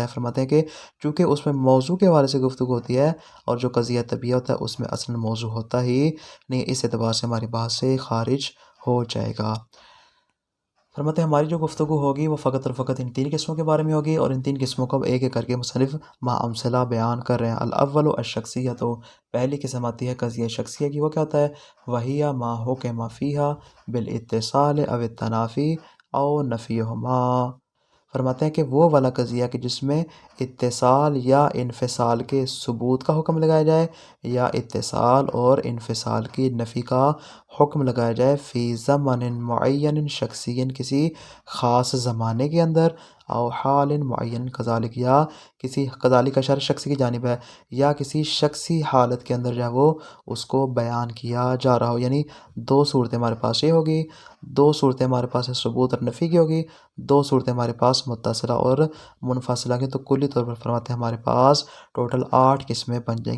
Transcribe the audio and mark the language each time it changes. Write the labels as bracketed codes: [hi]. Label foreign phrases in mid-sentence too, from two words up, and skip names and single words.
[ur] فرماتے ہیں کہ چونکہ اس میں موضوع کے حوالے سے گفتگو ہوتی ہے اور جو قضیہ طبیعیہ ہوتا ہے اس میں اصل موضوع ہوتا ہی نہیں، اس اعتبار سے ہماری بات سے خارج ہو جائے گا۔ فرماتے ہیں ہماری جو گفتگو ہوگی وہ فقط اور فقط ان 3 قسموں کے بارے میں ہوگی، اور ان 3 قسموں کو ایک ایک کر کے مصنف امثلہ بیان کر رہے ہیں۔ [ar] الاول الشخصیۃ، [ur] پہلی قسم آتی ہے قضیہ شخصیہ کی، وہ کیا ہوتا ہے؟ [ar] وہی ما حکم فیہا بالاتصال او التنافی او نفیہما، [ur] فرماتے ہیں کہ وہ والا قضیہ کہ جس میں اتصال یا انفصال کے ثبوت کا حکم لگایا جائے یا اتصال اور انفصال کی نفی کا حکم لگایا جائے، [ar] فی زمن معین شخصی، [ur] کسی خاص زمانے کے اندر، [ar] او حال معین کذالک، [ur] یا کسی کذالک کا اشارہ شخصی کی جانب ہے، یا کسی شخصی حالت کے اندر جو ہے وہ اس کو بیان کیا جا رہا ہو، یعنی 2 صورتیں ہمارے پاس یہ ہوگی، 2 صورتیں ہمارے پاس ثبوت اور نفی کی ہوگی، 2 صورتیں ہمارے پاس متصلہ اور منفصلہ کی، تو کلی طور پر فرماتے ہیں ہمارے پاس ٹوٹل 8 قسمیں بن جائیں گی۔